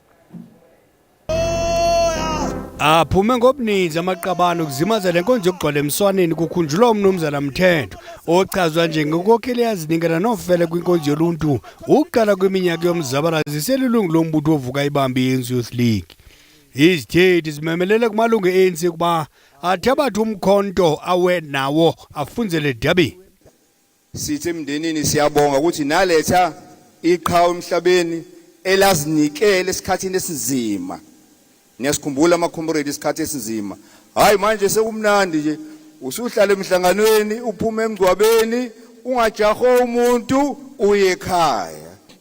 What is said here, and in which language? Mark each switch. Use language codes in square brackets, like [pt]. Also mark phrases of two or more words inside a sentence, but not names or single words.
[xh] Aphume ngobuninzi amaqabane ukuzimazela lenkonzo yokugcwala emswaneni kukhunjulwa umnumzana Mthethwa ochazwa njengenkokheli eyazinikela nofele kwinkonzo yoluntu ukuqala kweminyaka yomzabalazo iselilungu lombutho ovuka ibambi i-ANC Youth League. Izithethi zimemelele kumalungu e-ANC kuba athi abathi umkhonto awe nawo afunzele edabi. [zu] Sithi emndenini siyabonga ukuthi naletha iqhawe emhlabeni elazinikele esikhathini esinzima. Niyasikhumbula ama-comrade isikhathi esinzima. Hayi manje sekumnandi nje usuhlala emhlanganweni uphuma emgcwabeni ungajaho umuntu uye ekhaya.